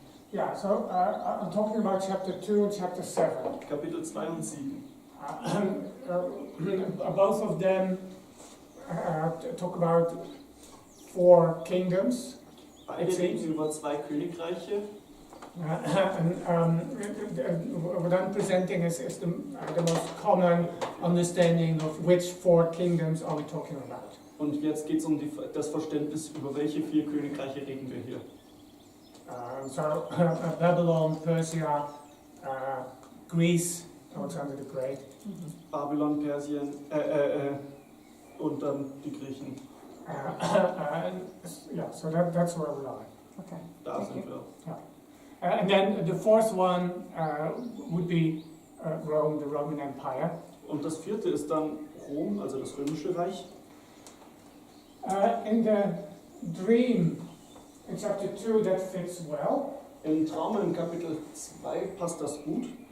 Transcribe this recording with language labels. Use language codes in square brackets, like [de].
[en] Yeah, so I'm talking about chapter 2 and chapter 7. [de] Kapitel 2 und 7. [en] Both of them talk about 4 kingdoms. [de] Beide reden über 2 Königreiche. [en] What I'm presenting is the most common understanding of which 4 kingdoms are we talking about. [de] Und jetzt geht es um das Verständnis, über welche 4 Königreiche reden wir hier. [en] Babylon, Persia, Greece, Alexander the Great. [de] Babylon, Persien und dann die Griechen. [en] Yeah, so that's where we are. Okay. [de] Da [en] Thank [de] sind [en] you. [de] wir. [en] And then the 4th one would be Rome, the Roman Empire. [de] Und das 4. ist dann Rom, also das Römische Reich. [en] In the dream in chapter 2, that fits well. [de] Im Traum in Kapitel 2 passt das gut.